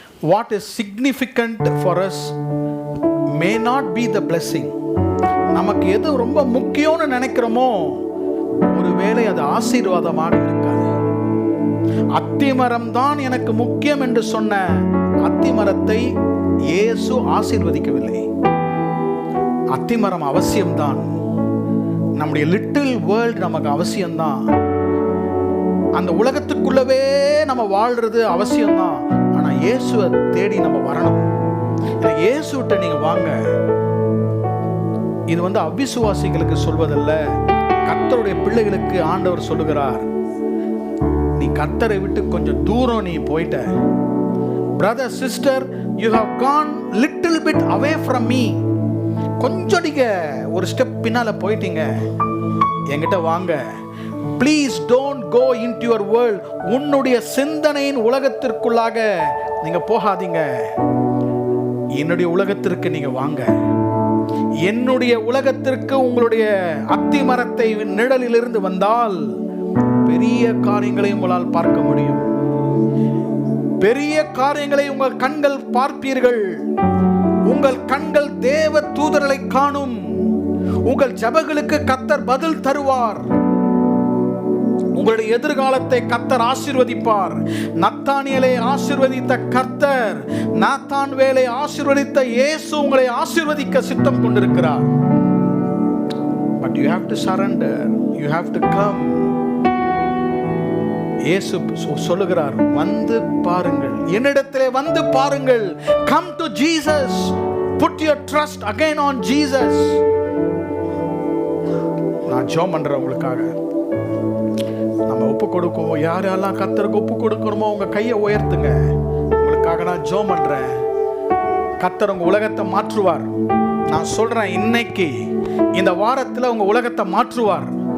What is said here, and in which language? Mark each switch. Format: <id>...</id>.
<en>what is significant for us may not be the blessing.</en> <ta>நமக்கு எது ரொம்ப முக்கியம்னு நினைக்கிறோமோ ஒருவேளை அது ஆசீர்வாதமாக இருக்காது. அத்திமரம் தான் எனக்கு முக்கியம் என்று சொன்ன அத்திமரத்தை இயேசு ஆசீர்வதிக்கவில்லை. அத்திமரம் அவசியம்தான், நம்முடைய லிட்டில் வேர்ல்ட் நமக்கு அவசியம்தான், அந்த உலகத்துக்குள்ளவே நம்ம வாழ்றது அவசியம்தான். ஆனா இயேசுவை தேடி நம்ம வரணும். இயேசுட்ட நீங்க வாங்க. இது அவிசுவாசிகளுக்கு சொல்வதல்ல, கர்த்தருடைய பிள்ளைகளுக்கு ஆண்டவர் சொல்லுகிறார். நீ கர்த்தரை விட்டு கொஞ்சம் தூரம் நீ போயிட்ட.</ta> <en>Brother sister, you have gone little bit away from me.</en> <ta>கொஞ்சம் நீங்க ஒரு ஸ்டெப் பின்னால போயிட்டீங்க. என்கிட்ட வாங்க.</ta> <en>Please don't go into your world.</en> <ta>உன்னுடைய சிந்தனையின் உலகத்திற்குள்ளாக நீங்க போகாதீங்க. என்னுடைய உலகத்திற்கு நீங்க வாங்க. என்னுடைய உலகத்திற்கு உங்களுடைய அத்திமரத்தை நிழலிலிருந்து வந்தால் பெரிய காரியங்களை உங்களால் பார்க்க முடியும். பெரிய காரியங்களை உங்கள் கண்கள் பார்ப்பீர்கள். உங்கள் கண்கள் தேவ தூதர்களை காணும். உங்கள் ஜெபங்களுக்கு கர்த்தர் பதில் தருவார். உங்களுடைய எதிர்காலத்தை கர்த்தர் ஆசீர்வதிப்பார். நத்தானியேலை ஆசீர்வதித்த கர்த்தர், நாத்தான்வேலை ஆசீர்வதித்த இயேசு உங்களை ஆசீர்வதிக்க சித்தம் கொண்டிருக்கிறார்.</ta> <en>But you have to surrender. You have to come.</en> <ta>இயேசு சொல்லுகிறார், வந்து பாருங்கள், என்னிடத்திலே வந்து பாருங்கள்.</ta> <en>Come to Jesus. Put your trust again on Jesus.</en> <ta>நான் ஜெபம் பண்றேன் உங்களுக்காக. நம்ம ஒப்பு கொடுக்கும், யாரெல்லாம் கர்த்தருக்கு ஒப்பு கொடுக்கணுமோ உங்க கையை உயர்த்துங்க. உங்களுக்காக நான் ஜெபம் பண்றேன். கர்த்தர் உங்க உலகத்தை மாற்றுவார். நான் சொல்றேன், இன்னைக்கு இந்த வாரத்தில் உங்க உலகத்தை மாற்றுவார்.</ta>